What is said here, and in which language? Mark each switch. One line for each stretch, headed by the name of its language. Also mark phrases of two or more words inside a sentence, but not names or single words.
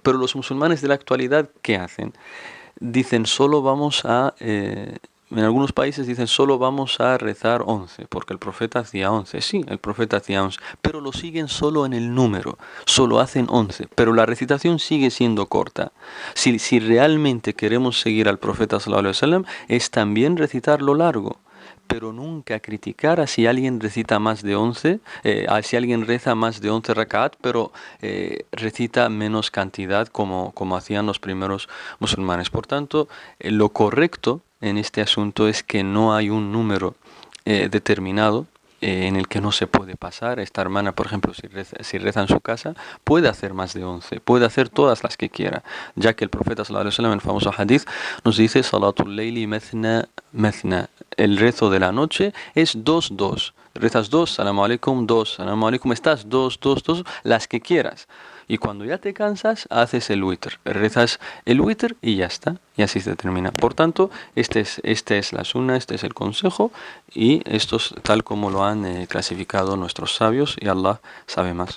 Spanish: Pero los musulmanes de la actualidad, ¿qué hacen? Dicen en algunos países dicen solo vamos a rezar 11, porque el profeta hacía 11. Sí, el profeta hacía 11, pero lo siguen solo en el número, solo hacen 11, pero la recitación sigue siendo corta. Si realmente queremos seguir al profeta
Arabic: sallallahu alaihi wasallam,
Spanish: es también recitarlo largo, pero nunca criticar a si alguien recita más de 11, si alguien reza más de 11 rak'at, pero recita menos cantidad como hacían los primeros musulmanes. Por tanto, lo correcto en este asunto es que no hay un número determinado en el que no se puede pasar. Esta hermana, por ejemplo, si reza en su casa, puede hacer más de 11, puede hacer todas las que quiera, ya que el profeta
Arabic: sallallahu alaihi wasallam
Spanish: en el famoso hadith nos dice:
Arabic: Salatul Layli methna methna,
Spanish: el rezo de la noche es 2, 2. Rezas 2,
Arabic: salamu alaikum, 2, salamu alaikum,
Spanish: estás 2, las que quieras. Y cuando ya te cansas, haces el witr. Rezas el witr y ya está. Y así se termina. Por tanto, esta es la sunna, este es el consejo. Y esto es tal como lo han clasificado nuestros sabios. Y Allah sabe más.